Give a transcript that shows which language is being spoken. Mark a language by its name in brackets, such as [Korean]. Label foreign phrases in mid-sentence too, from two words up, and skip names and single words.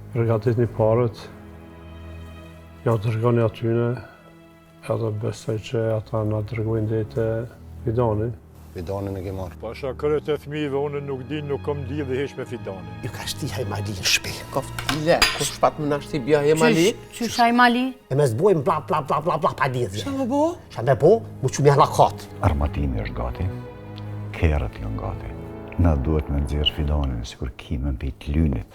[Albanian] Përgatit një parët, ja dërgoni atyne, edhe besoj që ata na dërgojnë dhe të Fidanin. Fidanin e ke marrë. Pasha kërët e fëmijëve, unë nuk di, nuk kom di dhe hesh me Fidanin. Ju ka shti Hajmali në shpi. Koftile, ku shpat më nashti bja Hajmali? Qysh Hajmali? E me zbojmë bla bla bla bla bla pa lidhje. Qa me bo? Qa me bo, mu që me halakat. Armatimi është gati, kerët janë gati. Na duhet me nxjerr Fidanin sikur kimën pe të lynit.